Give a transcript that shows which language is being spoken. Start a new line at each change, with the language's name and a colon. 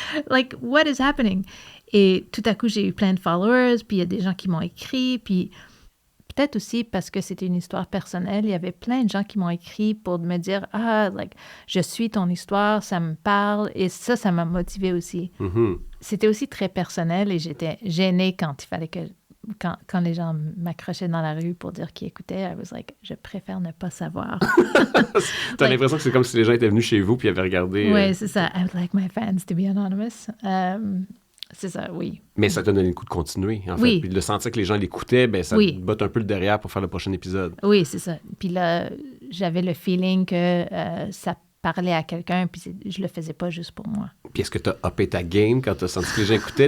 English: Like, what is happening?
French: » Et tout à coup, j'ai eu plein de followers, puis il y a des gens qui m'ont écrit, puis peut-être aussi parce que c'était une histoire personnelle, il y avait plein de gens qui m'ont écrit pour me dire « je suis ton histoire, ça me parle. » Et ça m'a motivée aussi. C'était aussi très personnel et j'étais gênée quand il fallait que... Quand les gens m'accrochaient dans la rue pour dire qu'ils écoutaient,
English: I was like,
French: je préfère ne pas savoir. T'as l'impression que c'est comme si les gens étaient venus chez vous puis avaient regardé... Oui, c'est ça.
English: I would like my fans to be anonymous.
French: C'est ça, oui. Mais ça t'a donné le coup de continuer, en fait. Puis de sentir que les gens l'écoutaient, ça te botte un peu le derrière pour faire le prochain épisode. Oui, c'est ça. Puis là, j'avais le feeling que ça parlait à quelqu'un, puis je le faisais pas juste pour moi. Puis est-ce que tu as uppé ta game quand tu as senti que les gens écoutaient?